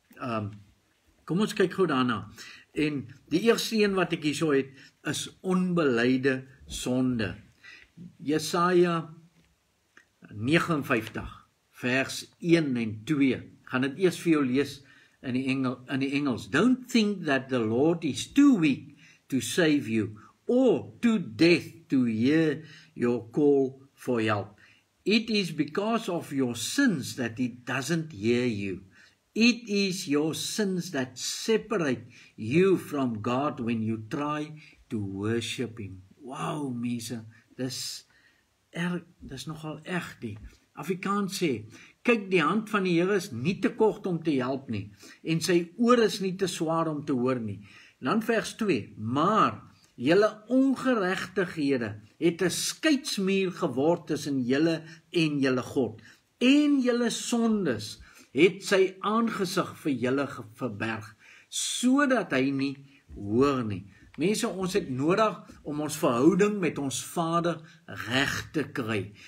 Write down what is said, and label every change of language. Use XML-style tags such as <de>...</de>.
<af>Kom ons kyk gou daarna. En die eerste een wat ek hierso het, is onbelyde sonde. Jesaja 59, vers 1 en 2. Gaan dit eers vir jou lees in die Engels.</af> <en>Don't think that the Lord is too weak to save you, or too deaf to hear your call for help. It is because of your sins that he doesn't hear you. It is your sins that separate you from God when you try to worship him.</en> <af>Wow, mense, dis nogal erg die. Afrikaans sê, kyk, die hand van die Here is nie te kort om te help nie, en sy oor is nie te swaar om te hoor nie. Dan vers 2, maar julle ongeregtighede het 'n skeidsmuur geword tussen julle en julle God, en julle sondes het sy aangesig vir julle verberg, sodat hy nie hoor nie. Mense, ons het nodig om ons verhouding met ons Vader reg te kry.</af>